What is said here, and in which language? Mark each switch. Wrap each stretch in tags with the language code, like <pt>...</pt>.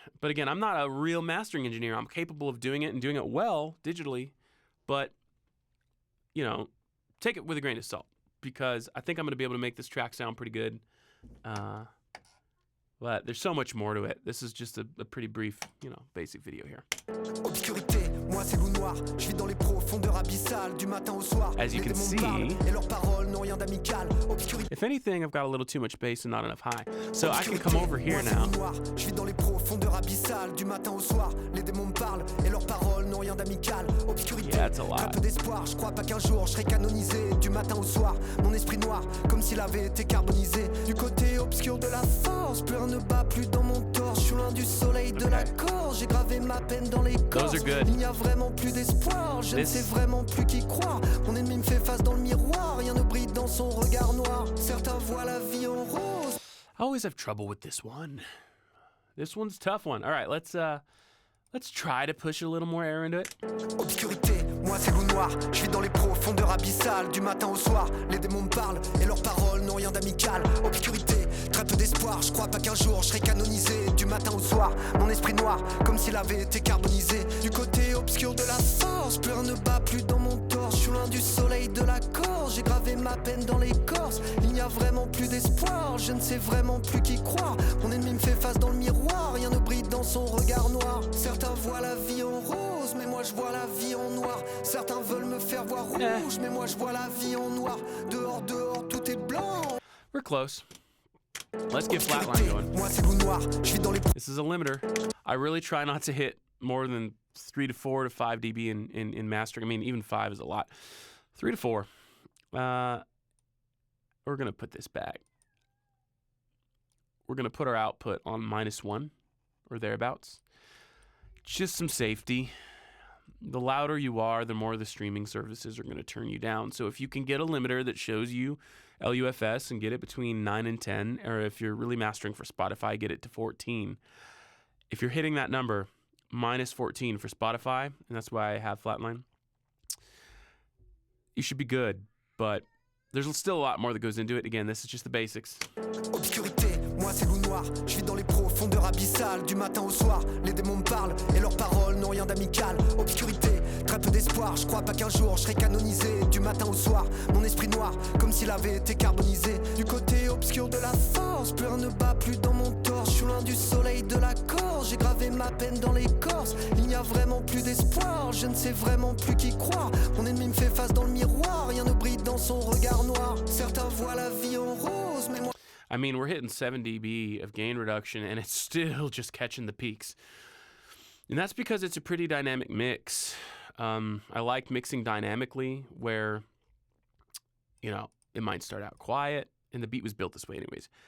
<en>But again, I'm not a real mastering engineer. I'm capable of doing it and doing it well digitally, but, take it with a grain of salt, because I think I'm going to be able to make this track sound pretty good. But there's so much more to it. This is just a pretty brief, basic video here.</en> <fr>Obscurité, moi c'est loup noir. Je vis dans les profondeurs abyssales du matin au soir.</fr> <en>As you can see,</en> <fr>et leurs paroles n'ont rien d'amical. Obscurité.</fr> <en>If anything, I've got a little too much bass and not enough high. So I can come over here now.</en> <fr>Je vis dans les profondeurs abyssales du matin au soir. Les démons me parlent et leurs paroles n'ont rien d'amical. Obscurité.</fr> <en>Yeah, that's a lot.</en> <fr>Très peu d'espoir. Je crois pas qu'un jour je serai canonisé du matin au soir. Mon esprit noir, comme s'il avait été carbonisé. Du côté obscur de la force, plus rien ne bat plus dans mon torse. Je suis loin du soleil de la corde. J'ai gravé ma peine dans les corps. Il n'y a vraiment plus d'espoir. Je ne sais vraiment plus qui croire. Mon ennemi me fait face dans le miroir. Rien ne brille dans son regard noir. Certains voient la vie en rose.</fr> <en>I always have trouble with this one. This one's a tough one. All right, let's try to push a little more air into it.</en> <fr>Obscurité, moi c'est loup noir. Je suis dans les profondeurs abyssales du matin au soir. Les démons me parlent et leurs paroles n'ont rien d'amical. Obscurité, très peu d'espoir. Je crois pas qu'un jour je serai canonisé du matin au soir. Mon esprit noir, comme s'il avait été carbonisé. Du côté obscur de la force, plus rien ne bat plus dans mon torse. Je suis loin du soleil de la Corse. J'ai gravé ma peine dans l'écorce. Il n'y a vraiment plus d'espoir. Je ne sais vraiment plus qui croire. Mon ennemi me fait face dans le miroir. Rien ne brille dans son regard noir. Certains voient la vie en rose, mais moi je vois la vie en noir. Certains veulent me faire voir rouge, mais moi je vois la vie en noir. Dehors, tout est blanc.</fr> <en>We're close. Let's get Flatline going.</en> <fr>Moi c'est loup noir. Je suis dans les.</fr> <en>This is a limiter. I really try not to hit more than 3 to 4 to 5 dB in mastering. I mean, even 5 is a lot. 3 to 4. We're gonna put this back. We're gonna put our output on -1 or thereabouts. Just some safety. The louder you are, the more the streaming services are going to turn you down. So if you can get a limiter that shows you LUFS and get it between 9 and 10, or if you're really mastering for Spotify, get it to 14. If you're hitting that number, -14 for Spotify, and that's why I have Flatline, you should be good. But there's still a lot more that goes into it. Again, this is just the basics.</en> <fr>Obscurité, moi c'est loup noir. Je vis dans les profondeurs abyssales du matin au soir. Les démons me parlent et leurs paroles n'ont rien d'amical. Obscurité, très peu d'espoir. Je crois pas qu'un jour je serai canonisé du matin au soir. Mon esprit noir, comme s'il avait été carbonisé. Du côté obscur de la force, plus rien ne bat plus dans mon torse. Je suis loin du soleil de la Corse. J'ai gravé ma peine dans l'écorce. Il n'y a vraiment plus d'espoir. Je ne sais vraiment plus qui croire. Mon ennemi me fait face dans le miroir. Rien ne brille dans son regard noir. Certains voient la vie</fr> <en>I mean, we're hitting 7 dB of gain reduction, and it's still just catching the peaks. And that's because it's a pretty dynamic mix. I like mixing dynamically where, you know, it might start out quiet, and the beat was built this way anyways.</en>